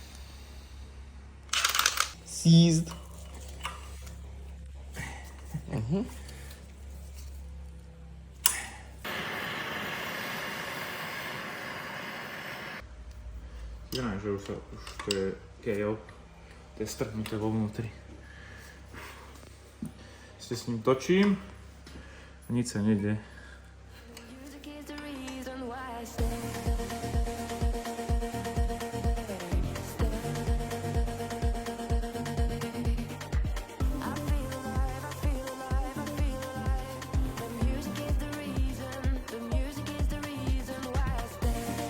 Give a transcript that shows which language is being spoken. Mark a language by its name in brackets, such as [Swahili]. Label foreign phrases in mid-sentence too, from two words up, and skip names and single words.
[Slovak] Seized. Znamená, že už to je KO. To je strhnuté vo vnútri. Ešte s ním točím a nič sa nejde. [English] Music is the reason why I stay. I feel alive, I feel alive, I feel alive. The music is the reason, the music is the reason why I stay.